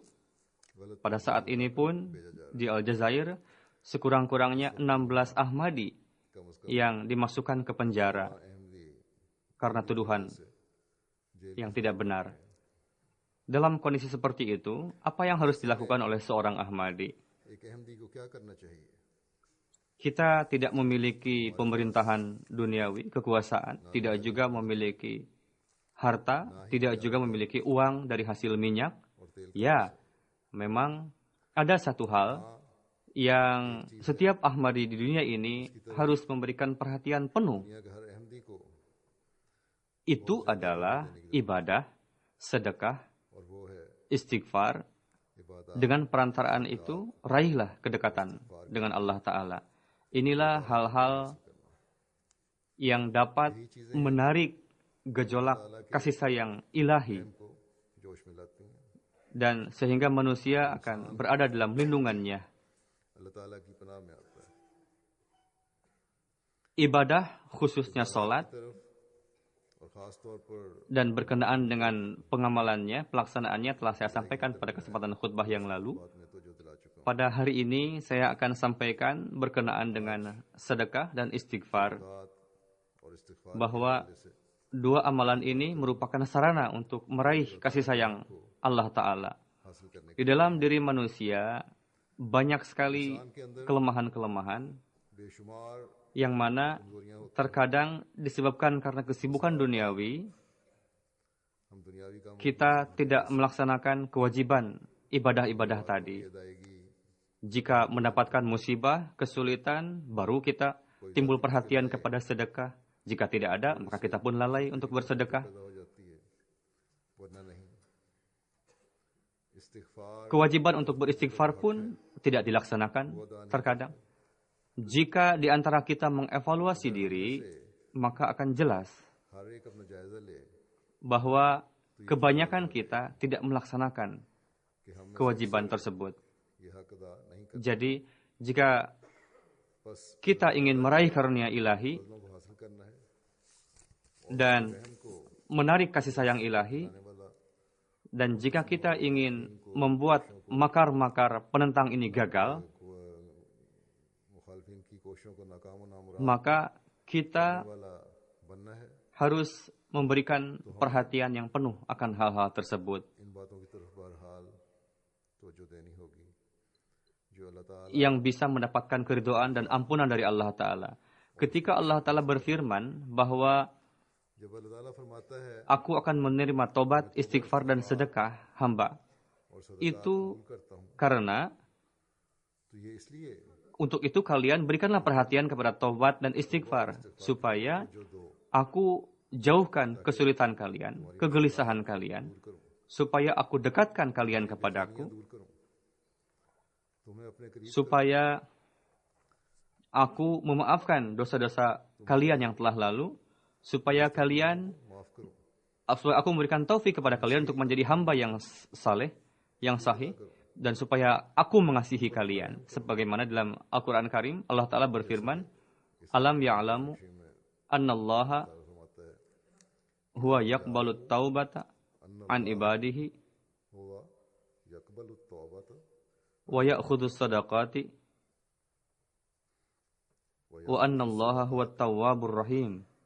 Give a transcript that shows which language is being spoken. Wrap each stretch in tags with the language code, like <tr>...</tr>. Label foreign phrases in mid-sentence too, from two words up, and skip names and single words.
<id>Pada saat ini pun di Aljazair sekurang-kurangnya 16 Ahmadi yang dimasukkan ke penjara अहमदी karena tuduhan yang tidak benar. Dalam kondisi seperti itu, apa yang harus dilakukan oleh seorang Ahmadi?</id> <ur>ایک احمدی کو کیا کرنا چاہیے?</ur> <id>Kita tidak memiliki pemerintahan duniawi, kekuasaan, tidak juga memiliki harta, tidak juga memiliki uang dari hasil minyak. Ya, memang ada satu hal yang setiap Ahmadi di dunia ini harus memberikan perhatian penuh.</id> <ur>دنیا کے ہر احمدی کو,</ur> <id>Itu adalah ibadah, sedekah,</id> <ur>اور وہ ہے</ur> <id>istighfar.</id> <ur>इबादत।</ur> <id>Dengan perantaraan itu, raihlah kedekatan dengan Allah Ta'ala. Inilah hal-hal yang dapat menarik gejolak kasih sayang ilahi,</id> <ur>کو جوش میں لاتی ہیں.</ur> <id>dan sehingga manusia akan berada dalam lindungannya.</id> <ur>اللہ تعالیٰ کی پناہ میں آتا ہے.</ur> <id>Ibadah, khususnya sholat,</id> <ur>طرف اور خاص طور پر</ur> <id>dan berkenaan dengan pengamalannya, pelaksanaannya telah saya sampaikan pada kesempatan khutbah yang lalu.</id> <ur>بات میں تو جو دلا چکا ہوں,</ur> <id>Pada hari ini saya akan sampaikan berkenaan dengan sedekah dan istighfar,</id> <ur>بات اور استغفار</ur> <id>bahwa dua amalan ini merupakan sarana untuk meraih kasih sayang Allah Ta'ala.</id> <ur>حاصل کرنے</ur> <id>Di dalam diri manusia banyak sekali kelemahan-kelemahan</id> <ur>बेशुमार</ur> <id>yang mana terkadang disebabkan karena kesibukan duniawi,</id> <ur>ہم دنیاوی کاموں</ur> <id>kita tidak melaksanakan kewajiban ibadah-ibadah tadi.</id> <ur>کی ادائیگی</ur> <id>Jika mendapatkan musibah, kesulitan, baru kita timbul perhatian kepada sedekah. Jika tidak ada, maka kita pun lalai untuk bersedekah.</id> <ur>پیدا ہو جاتی ہے، ورنہ نہیں. इस्तिग़फ़ार</ur> <id>Kewajiban untuk beristighfar pun tidak dilaksanakan terkadang. Jika di antara kita mengevaluasi diri, maka akan jelas</id> <ur>ہر ایک اپنا جائزہ لے</ur> <id>bahwa kebanyakan kita tidak melaksanakan</id> <ur>کہ ہم</ur> <id>kewajiban tersebut.</id> <ur>یہ حق ادا نہیں کر,</ur> <id>Jadi, jika</id> <ur>बस</ur> <id>kita ingin meraih karunia ilahi</id> <ur>فضلوں کو حاصل کرنا ہے.</ur> <id>dan</id> <ur>हमको</ur> <id>menarik kasih sayang ilahi,</id> <ur>آنے والا</ur> <id>dan jika kita ingin membuat makar-makar penentang ini gagal,</id> <ur>مخالفین کی کوششوں کو ناکام اور نامراد</ur> <id>maka kita</id> <ur>والا بننا ہے.</ur> <id>harus memberikan perhatian yang penuh akan hal-hal tersebut,</id> <ur>ان باتوں کی طرف بہرحال توجہ دینی ہوگی جو اللہ تعالیٰ</ur> <id>yang bisa mendapatkan keridhaan dan ampunan dari Allah Ta'ala. Ketika Allah Ta'ala berfirman bahwa</id> <ur>جب اللہ تعالیٰ فرماتا ہے</ur> <id>aku akan menerima tobat, istighfar, dan sedekah hamba,</id> <ur>اور صدا</ur> <id>itu</id> <ur>کرتا ہوں,</ur> <id>karena</id> <ur>تو یہ اس لیے</ur> <id>untuk itu kalian berikanlah perhatian kepada tobat dan istighfar, supaya</id> <ur>جو دو</ur> <id>aku jauhkan kesulitan kalian, kegelisahan kalian, supaya aku dekatkan kalian kepadaku,</id> <ur>دور کروں، تمہیں اپنے قریب</ur> <id>supaya aku memaafkan dosa-dosa kalian yang telah lalu, supaya kalian,</id> <ur>معاف کروں,</ur> <id>supaya aku memberikan taufik kepada kalian untuk menjadi hamba yang saleh, yang sahih, dan supaya aku mengasihi kalian. Sebagaimana dalam Al-Quran Karim, Allah Ta'ala berfirman,</id> <ar>ألم يعلموا أن الله هو يقبل التوبة عن عباده ويأخذ الصدقات وأن الله هو التواب الرحيم.</ar>